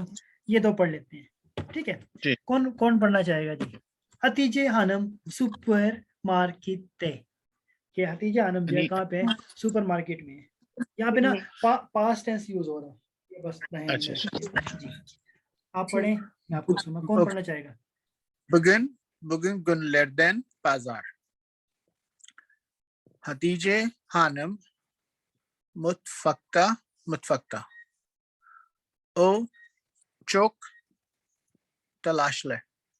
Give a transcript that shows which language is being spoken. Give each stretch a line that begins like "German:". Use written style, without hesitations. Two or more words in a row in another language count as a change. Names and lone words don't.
Hindi: ये दो पढ़ लेते हैं, ठीक है। कौन कौन पढ़ना चाहेगा जी? हतीजे हानम
English: super market,
Hindi: ये हतीजे हानम जो है कहाँ पे है?
English: super market
Hindi: में है। यहाँ पे ना
English: past tense
Hindi: यूज हो रहा है, ये बस जी। आप पढ़ें, मैं आपको सुना, कौन पढ़ना चाहेगा?
Turkish: Bugün günlerden pazar. Hatice Hanım mutfakta. O çok telaşlı.